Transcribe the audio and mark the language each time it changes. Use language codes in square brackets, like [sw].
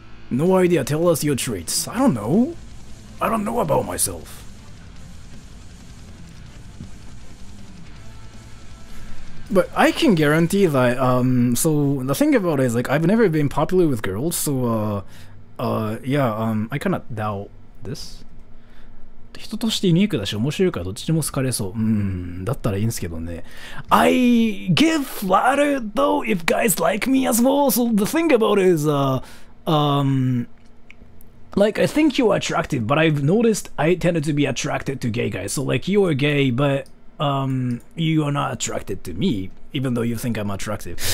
[en] No idea, tell us your traits. I don't know. I don't know about myself. But I can guarantee that, so the thing about it is like I've never been popular with girls, so yeah, I kinda doubt this. [ja] 人としてユニークだし面白いからどっちでも好かれそう。だったらいいんですけどね。 [en] I get flattered though if guys like me as well. So the thing about it is, like I think you're attractive, but I've noticed I tended to be attracted to gay guys. So like you are gay, but you are not attracted to me, even though you think I'm attractive.